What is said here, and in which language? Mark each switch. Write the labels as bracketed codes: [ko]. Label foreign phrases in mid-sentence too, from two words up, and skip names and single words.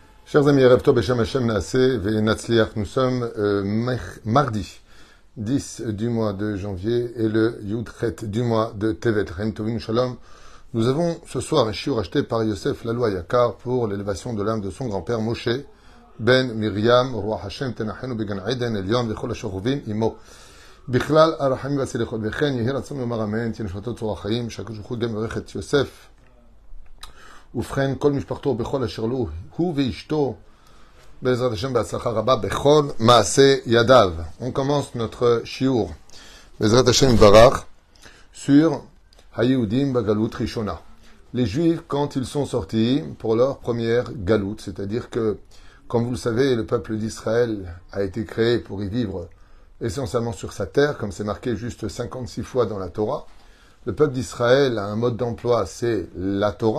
[fr] Chers amis, [he] ערב טוב בשם השם נעשה ונצליח, [fr] nous sommes mardi 10 du mois de janvier et le Yudchet du mois de Tevet. [he] חיים טובים שלום. [fr] Nous avons ce soir un shiur acheté par Yosef Lalou Yakar pour l'élévation de l'âme de son grand-père Moshe Ben Miriam, [he] רוח השם תניחנו בגן עדן עליון וכל השוכבים עמו. בכלל הרחמים והסליחות וכן יהי רצון לומר אמן תהיה נשמתו צרור החיים שהקדוש ברוך הוא גם יברך את יוסף ובכן כל משפחתו בכל אשר לו הוא ואשתו בעזרת השם בהצלחה רבה בכל מעשה ידיו. [fr] On commence notre shiur [he] בעזרת השם יתברך [fr] sur [he] היהודים בגלות ראשונה. [fr] Les Juifs quand ils sont sortis pour leur première galoute, c'est-à-dire que comme vous le savez le peuple d'Israël a été créé pour y vivre essentiellement sur sa terre, comme c'est marqué juste 56 fois dans la Torah. Le peuple d'Israël a un mode d'emploi, c'est la Torah.